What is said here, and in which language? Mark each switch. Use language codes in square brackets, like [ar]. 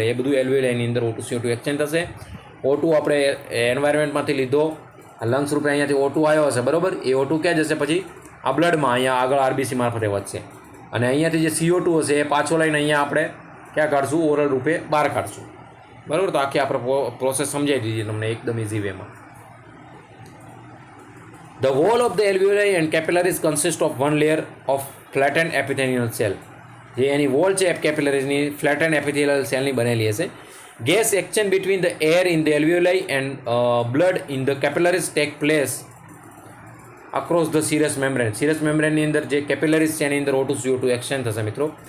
[gu] એ બધું એલ્વિયોલ એની અંદર O2 CO2 exchange થશે. O2 આપણે એન્વાયરમેન્ટમાંથી લીધો, લંગ્સ રૂપે અહીંયાથી O2 આવ્યો હશે. બરાબર, એ O2 ક્યાં જશે? પછી આ બ્લડમાં અહીંયા આગળ RBC મારફતે વધશે. અને અહીંયાથી જે CO2 હશે એ પાછો લઈને અહીંયા આપણે ક્યાં કાઢશું? ઓરલ રૂપે બહાર કાઢશું. બરાબર, તો આખી આપણે પ્રોસેસ સમજાવી દીધી તમને એકદમ easy વેમાં. [en] The wall of the alveoli and capillaries consist of one layer of flattened epithelial cell. [gu] જે એની વોલ છે કેપિલરીઝની ફ્લેટન એપિથેલિયલ સેલની બનેલી હશે. [en] Gas exchange between the air in the alveoli and blood in the capillaries take place across the serous membrane. [gu] સિરસ મેમ્બ્રેનની અંદર જે capillaries છે એની અંદર O2 CO2 exchange થશે મિત્રો.